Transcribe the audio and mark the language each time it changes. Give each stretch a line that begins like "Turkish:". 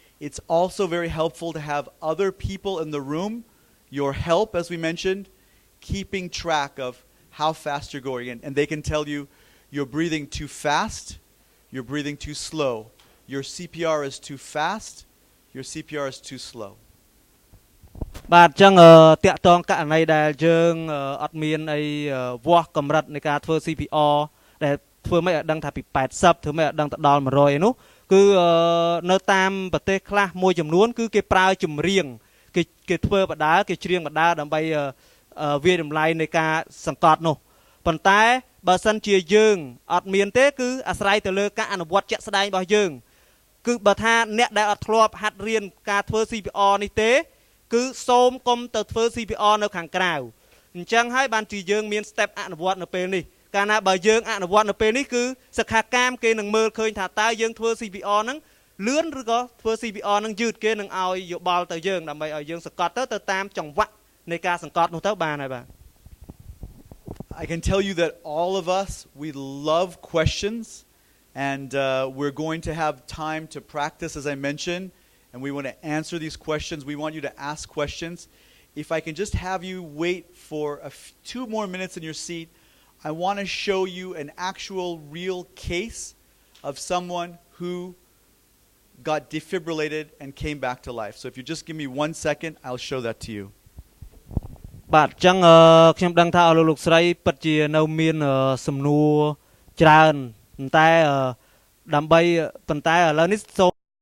English: It's also very helpful to have other people in the room, your help, as we mentioned, keeping track of how fast you're going. And they can tell you, you're breathing too fast, you're breathing too slow. Your CPR is too fast, your CPR is too slow.
Khmer: បាទអញ្ចឹងតាក់ទងករណីដែលយើងអត់មានអីវាស់កម្រិតនៃការធ្វើ CPR ដែលធ្វើមិនឲ្យដឹងថាពី80ធ្វើមិនឲ្យដឹងទៅដល់100ឯនោះគឺនៅតាមប្រទេសខ្លះមួយចំនួនគឺគេប្រើចម្រៀងគេធ្វើបដាគេច្រៀងបដាដើម្បី វាយតម្លៃនៃការសង្កត់នោះប៉ុន្តែបើសិនជាយើងអត់មានទេគឺអាស្រ័យទៅលើការអនុវត្តជាក់ស្ដែងរបស់យើង គឺបើថាអ្នកដែលអត់ធ្លាប់ហាត់រៀនការធ្វើ CPR នេះទេគឺសូមកុំទៅធ្វើ CPR នៅខាងក្រៅអញ្ចឹងហើយបានជាយើងមាន step អនុវត្តនៅពេលនេះកាលណាបើយើងអនុវត្តនៅពេលនេះគឺសិក្ខាកាមគេនឹងមើលឃើញថាតើយើងធ្វើ CPR ហ្នឹងលឿនឬក៏ធ្វើ CPR ហ្នឹងយឺតគេនឹងឲ្យយោបល់ទៅយើងដើម្បីឲ្យយើងសង្កត់ទៅតាមចង្វាក់នៃការសង្កត់នោះទៅបានហើយបាទ
English: I can tell you that all of us, we love questions, and we're going to have time to practice, as I mentioned, and we want to answer these questions. We want you to ask questions. If I can just have you wait for 2 more minutes in your seat, I want to show you an actual real case of someone who got defibrillated and came back to life. So if you just give me 1 second, I'll show that to you.
Khmer: បាទអញ្ចឹងខ្ញុំដឹងថាលោកស្រីពិតជានៅមានសំណួរច្រើនតែដើម្បីប៉ុន្តែឥឡូវនេះសូម